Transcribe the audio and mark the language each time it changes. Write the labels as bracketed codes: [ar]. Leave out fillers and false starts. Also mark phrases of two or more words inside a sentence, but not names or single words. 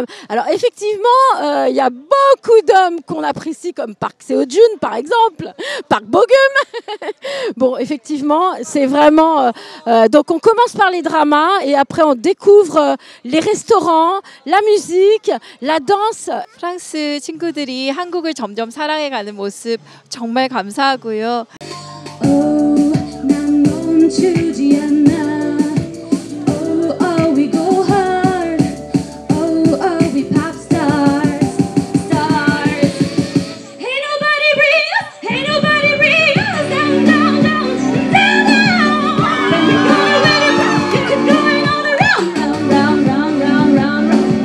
[fr] Alors effectivement, il y a beaucoup d'hommes qu'on apprécie, comme Park Seo-joon par exemple, Park Bo-gum. Bon, effectivement, c'est vraiment... donc on commence par les dramas, et après on découvre les restaurants, la musique, la danse. [ko] 프랑스 친구들이 한국을 점점 사랑해가는 모습 정말 감사하고요. 난 멈추지 않아. [en] Oh, oh, we go hard. Oh, oh, we pop stars, stars. Ain't nobody bring us, ain't nobody bring us down, down, down, down, down. Then we going really round, get it going all around, round, round, round, round, round, round.